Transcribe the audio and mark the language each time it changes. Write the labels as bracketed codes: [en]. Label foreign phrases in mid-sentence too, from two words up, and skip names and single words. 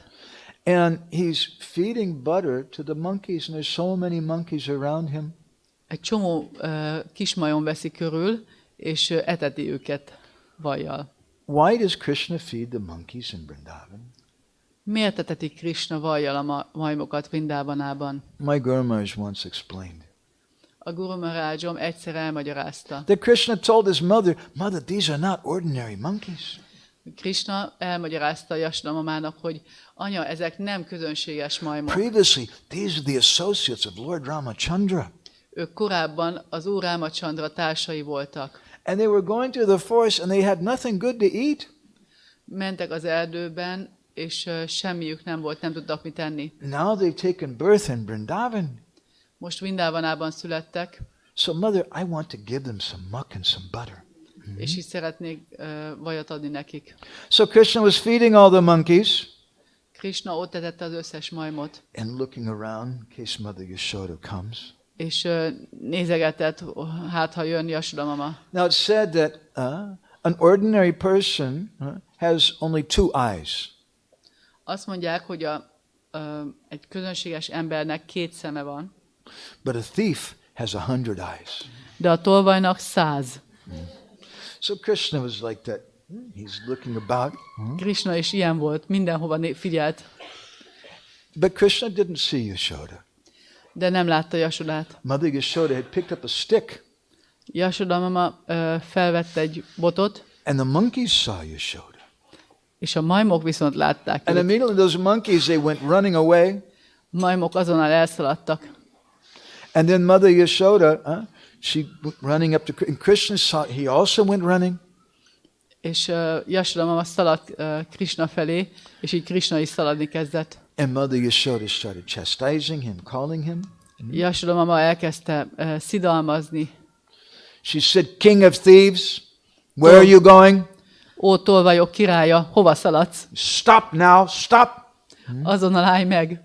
[en] And he's feeding butter to the monkeys, and there's so many monkeys around him. [hu] Egy csomó kismajom veszi körül, és eteti őket vajjal. [en] Why does Krishna feed the monkeys in Vrindavan? [hu] Miért eteti Krishna vajjal a majmokat Vrindavanában? [en] My Guru Maharaj once explained. [hu] A Guru Maharajom egyszer elmagyarázta. [en] That Krishna told his mother, "Mother, these are not ordinary monkeys. [hu] Krishna elmagyarázta Yashoda mamának, hogy anya, ezek nem közönséges majmok. [en] Previously, these are the associates of Lord Ramachandra. [hu] Ők korábban az Úr Rámachandra társai voltak. [en] And they were going through the forest and they had nothing good to eat. [hu] Mentek az erdőben, és semmiük nem volt, nem tudtak mit enni. [en] Now they've taken birth in Vrindavan. [hu] Most Vrindavanában születtek. [en] So mother, I want to give them some muck and some butter. [hu] És így szeretnék vajat adni nekik. [en] So Krishna was feeding all the monkeys [hu] Krishna ott etette az összes majmot. [en] and looking around in case Mother Yashoda comes. [hu] És nézegetett, hát ha jön Yashoda mama. [en] Now it's said that an ordinary person has only two eyes. [hu] Azt mondják, hogy egy közönséges embernek 2 szeme van. [en] But a thief has 100 eyes. [hu] De a tolvajnak 100. [en] So Krishna was like that. He's looking about. [hu] Krishna is ilyen volt, mindenhova figyelt. [en] But Krishna didn't see Yashoda. [hu] de nem látta Jasodát. [en] Mother Yashoda had picked up a stick. [hu] Jasoda mama felvette egy botot, [en] And the monkeys saw Yashoda. [hu] és a majmok viszont látták [en] And [hu] őt. [en] immediately those monkeys, they went running away. [hu] Majmok azonnal elszaladtak. [en] And then Mother Yashoda, she went running up to and Krishna saw, he also went running. [hu] És Jasoda mama szaladt Krishna felé, és így Krishna is szaladni kezdett. [en] And Mother Yashoda started chastising him, calling him. [hu] Jasoda mama elkezdte szidalmazni. [en] She said, King of thieves, where are you going? [hu] Ó, tolvajok királya, hova szaladsz? [en] Stop now, stop. [hu] Azonnal állj meg.